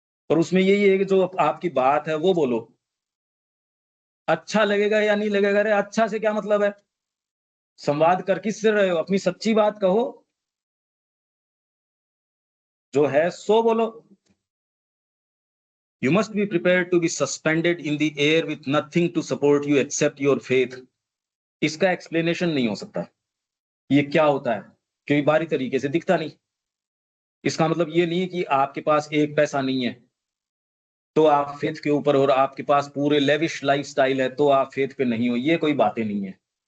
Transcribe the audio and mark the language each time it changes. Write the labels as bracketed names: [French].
[Hindi] और उसमें यही है कि जो आपकी बात है वो बोलो, अच्छा लगेगा या नहीं लगेगा, अरे अच्छा से क्या मतलब है, संवाद कर किससे रहे हो, अपनी सच्ची बात कहो, जो है सो बोलो। [English] You must be prepared to be suspended in the air with nothing to support you except your faith. [Hindi] इसका एक्सप्लेनेशन नहीं हो सकता ये क्या होता है, क्योंकि बारी तरीके से दिखता नहीं। इसका मतलब ये नहीं है कि आपके पास एक पैसा नहीं है तो आप फेथ के ऊपर, और आपके पास पूरे लेविश लाइफस्टाइल है तो आप फेथ पे नहीं हो, ये कोई बातें नहीं है।